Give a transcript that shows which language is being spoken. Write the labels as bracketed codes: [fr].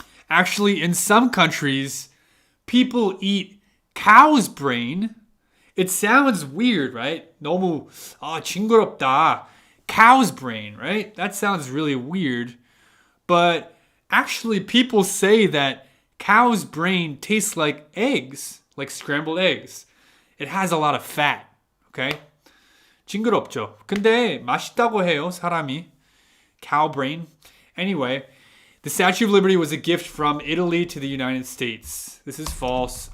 [en] Actually, in some countries, people eat cow's brain. It sounds weird, right? [ko] 너무 징그럽다. [en] cow's brain, right? That sounds really weird. But actually, people say that cow's brain tastes like eggs, like scrambled eggs. It has a lot of fat, okay? [ko] 징그럽죠. 근데 맛있다고 해요, 사람이. [en] Cow brain. Anyway, the Statue of Liberty was a gift from Italy to the United States. This is false.